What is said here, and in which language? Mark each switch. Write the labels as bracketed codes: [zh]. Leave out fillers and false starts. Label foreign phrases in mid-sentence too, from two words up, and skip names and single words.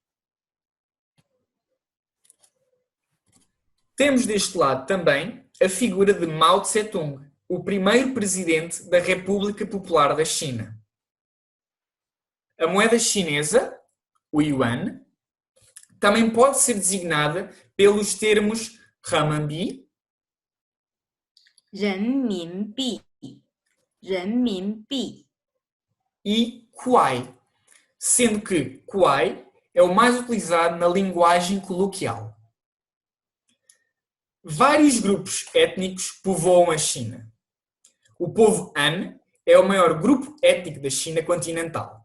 [pt] Temos deste lado também a figura de Mao Tse-tung, o primeiro presidente da República Popular da China. A moeda chinesa, o yuan, também pode ser designada pelos termos renminbi, [zh] 人民币，人民币， [pt] e kuai, sendo que kuai é o mais utilizado na linguagem coloquial. Vários grupos étnicos povoam a China. O povo Han é o maior grupo étnico da China continental.